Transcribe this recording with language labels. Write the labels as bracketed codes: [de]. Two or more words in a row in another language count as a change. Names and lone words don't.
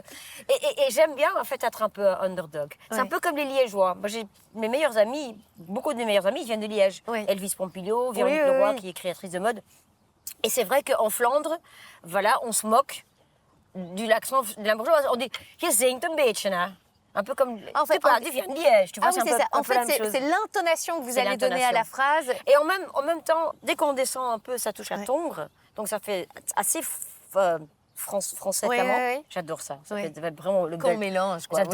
[fr] Et j'aime bien, en fait, être un peu underdog. C'est un peu comme les Liégeois. Moi, j'ai mes meilleurs amis, beaucoup de mes meilleurs amis, ils viennent de Liège. Oui. Elvis Pompilio, Véronique Leroy, qui est créatrice de mode. Et c'est vrai qu'en Flandre, voilà, on se moque du l'accent limbourgeois. On dit, [nl] je zingt een beetje, [fr] hein. Un peu comme, En fait, tu viens de Liège, tu vois, oui, c'est ça. En fait, c'est l'intonation que vous allez donner à la phrase. Et en même temps, dès qu'on descend un peu, ça touche à tongre. Donc ça fait assez français flamand. Oui. J'adore ça. Ça fait vraiment le Qu'on mélange, quoi.